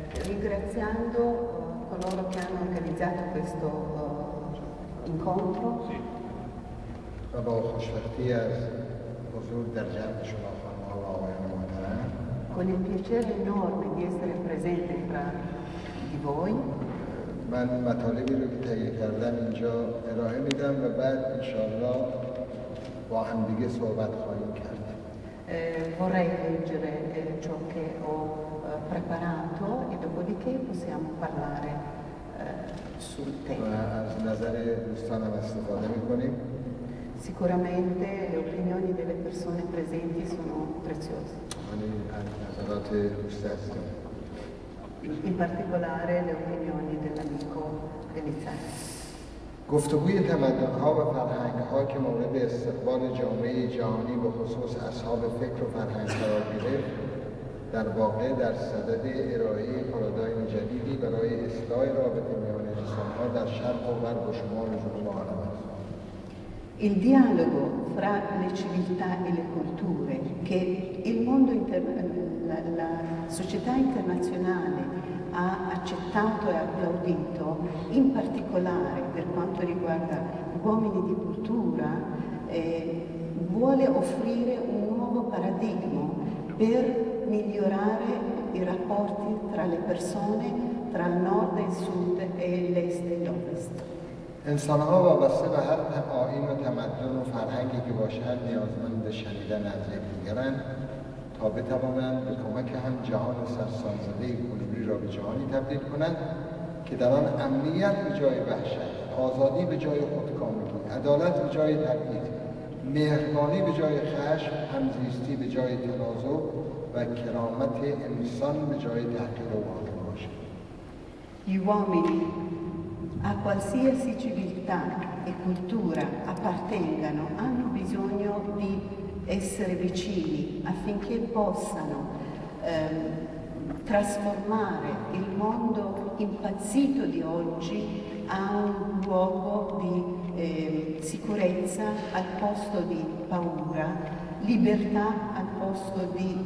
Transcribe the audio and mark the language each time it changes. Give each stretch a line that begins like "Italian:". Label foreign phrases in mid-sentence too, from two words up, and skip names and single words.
Italian: ringraziando coloro che hanno organizzato questo incontro.
Persian: و با خوشبختی از حضور در جمع شما خانم‌ها و آقایان محترم
Italian: Con il piacere enorme di essere presente fra di voi,
Persian: من مطالبی رو که تهیه کردم اینجا ارائه میدم و بعد انشاءالله با هم دیگه صحبت خواهیم کرد.
Italian: vorrei leggere ciò che ho preparato e dopodiché possiamo parlare sul
Persian: و
Italian: tema.
Persian: از نظر دوستانم استفاده میکنیم.
Italian: Sicuramente le opinioni delle persone presenti sono preziose,
Persian: ولی از نظرات دوست هستیم.
Italian: in particolare le opinioni dell'amico Belisario.
Persian: گفتگوی تمدن‌ها و فرهنگ‌ها که مورد استقبال جامعه جهانی به خصوص اصحاب فکر و فرهنگ قرار گرفت، در واقع در صدد ارائه پارادایم جدیدی برای اصلاح رابطه میان انسان‌ها در شرق و غرب و شمال و جنوب عالم است.
Italian: Il dialogo fra le civiltà e le culture che il mondo la società internazionale ha accettato e applaudito, in particolare per quanto riguarda uomini di cultura, vuole offrire un nuovo paradigma per migliorare i rapporti tra le persone, tra il nord e il sud e l'est e l'ovest.
Persian: انسان‌ها وابسته به هر آیین و تمدن و فرهنگی که باشند نیازمند شنیدن از یکدیگرند تا بتوانند به کمک هم جهان سرسام‌زده کنونی را به جهانی تبدیل کنند که در آن امنیت به جای وحشت، آزادی به جای خودکامگی، عدالت به جای تبعیض، مهربانی به جای خشم، همزیستی به جای تنازع و کرامت انسان به جای تحقیر و واقع باشد.
Italian: Gli uomini a qualsiasi civiltà e cultura appartengano hanno bisogno di essere vicini affinché possano trasformare il mondo impazzito di oggi a un luogo di sicurezza al posto di paura, libertà al posto di